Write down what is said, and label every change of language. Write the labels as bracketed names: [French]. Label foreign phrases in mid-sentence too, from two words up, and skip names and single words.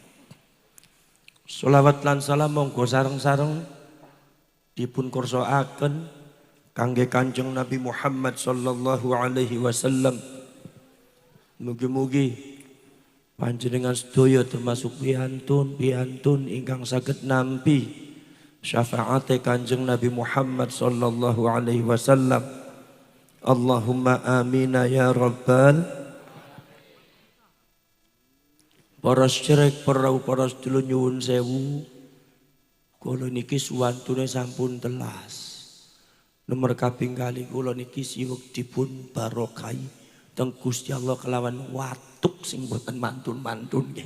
[Javanese] Sholawat lan salam monggo sareng-sareng dipun kursaaken kangge Kanjeng Nabi Muhammad [Arabic] صلى الله عليه وسلم. [Javanese] Mugi-mugi panjenengan sedaya termasuk piantun ingkang saged nampi syafaate Kanjeng Nabi Muhammad [Arabic] صلى الله عليه وسلم. اللهم آمين يا رب. [Javanese] Para sedherek, para sedulur nyuwun sewu, kula niki suwantune sampun telas. Nomor kaping kali kula niki siwek dipun barokai teng Gusti Allah kelawan watuk sing boten mantun-mantun nggih.